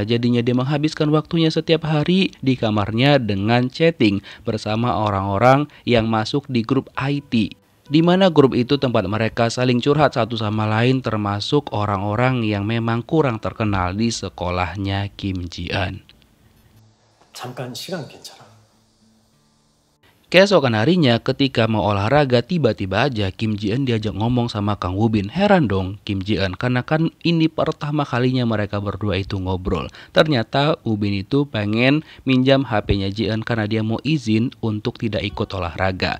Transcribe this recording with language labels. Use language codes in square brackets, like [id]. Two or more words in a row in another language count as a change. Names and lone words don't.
[id] Jadinya dia menghabiskan waktunya setiap hari di kamarnya dengan chatting bersama orang-orang yang masuk di grup IT. Di mana grup itu tempat mereka saling curhat satu sama lain, termasuk orang-orang yang memang kurang terkenal di sekolahnya Kim Ji-eun. [ko] 잠깐 시간 괜찮아. [id] Keesokan harinya ketika mau olahraga, tiba-tiba aja Kim Ji-eun diajak ngomong sama Kang Woo-bin. Heran dong Kim Ji-eun karena kan ini pertama kalinya mereka berdua itu ngobrol. Ternyata Woo-bin itu pengen minjam HP-nya Ji-eun karena dia mau izin untuk tidak ikut olahraga.